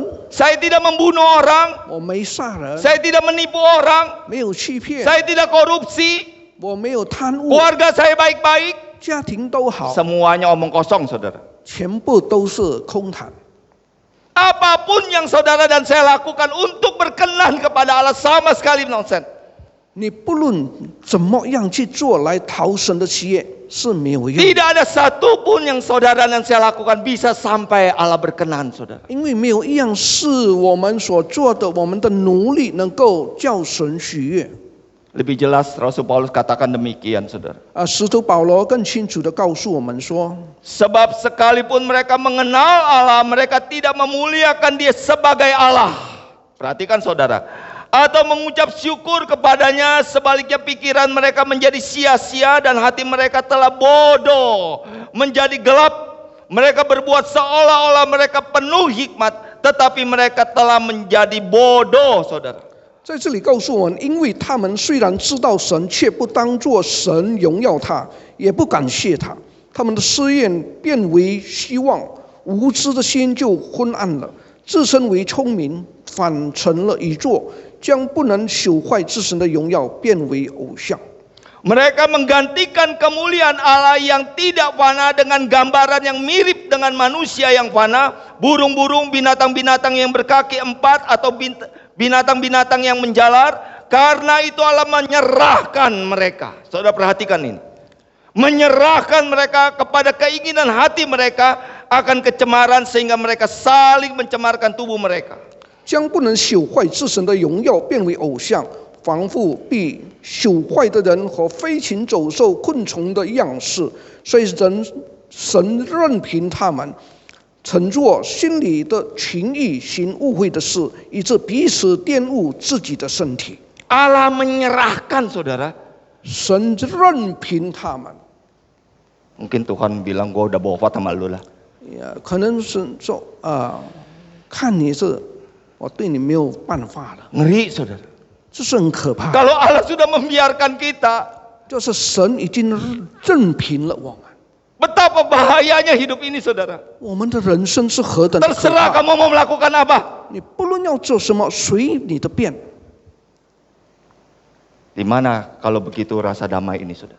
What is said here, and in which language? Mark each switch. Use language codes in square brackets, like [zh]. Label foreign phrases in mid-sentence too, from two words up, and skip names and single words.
[id] saya tidak membunuh orang, [zh] 我没杀人， [id] saya tidak menipu orang, [zh] 没有欺骗， [id] saya tidak korupsi, [zh] 我没有贪污， [id] keluarga saya baik-baik. [zh] 家庭都好， [id] Semuanya omong kosong, saudara. [zh] 全部都是空谈。 [id] Apapun yang saudara dan saya lakukan untuk berkenan kepada Allah sama sekali nonsen. [zh] 你不论怎么样去做来讨神的喜悦是没有用， [id] Tidak ada satupun yang saudara dan saya lakukan bisa sampai Allah berkenan, saudara. [zh] 因为没有一样是我们所做的，我们的努力能够叫神喜悦。 [id] Lebih jelas Rasul Paulus katakan demikian, saudara. [zh] 使徒保罗更清楚地告诉我们说， [id] Sebab sekalipun mereka mengenal Allah, mereka tidak memuliakan Dia sebagai Allah. Perhatikan, saudara. Atau mengucap syukur kepadanya, sebaliknya pikiran mereka menjadi sia-sia dan hati mereka telah bodoh, menjadi gelap. Mereka berbuat seolah-olah mereka penuh hikmat, tetapi mereka telah menjadi bodoh, saudara. [zh] 在这里告诉我们，因为他们虽然知道神，却不当作神荣耀他，也不感谢他，他们的思念变为希望，无知的心就昏暗了。自称为聪明，反成了愚拙，将不能朽坏之神的荣耀变为偶像。 [id] Mereka menggantikan kemuliaan Allah yang tidak fana dengan gambaran yang mirip dengan manusia yang fana, burung-burung, binatang-binatang yang berkaki 4 atau binatang-binatang yang menjalar. Karena itu Allah menyerahkan mereka. Saudara perhatikan ini. Menyerahkan mereka kepada keinginan hati mereka akan kecemaran sehingga mereka saling mencemarkan tubuh mereka. [zh] 将不能朽坏之神的荣耀变为偶像，仿佛被朽坏的人和飞禽走兽、昆虫的样式，所以神任凭他们乘坐心里的情欲，行污秽的事，以致彼此玷污自己的身体。 [id] Allah menyerahkan, saudara. [zh] 神任凭他们。 [id] Mungkin Tuhan bilang, gua udah bofat sama lu lah. [zh] 可能是说看你是我对你没有办法了， [id] Ngeri, saudara. [zh] 这是很可怕。 [id] Kalau Allah sudah membiarkan kita, [zh] 就是神已经任凭了我们， [id] betapa bahayanya hidup ini, saudara. [zh] 我们的人生是何等的可 [id] Terserah [zh] 怕。 [id] kamu mau melakukan apa. [zh] 你不论要做什么，随你的便。 [id] Di mana kalau begitu rasa damai ini, saudara?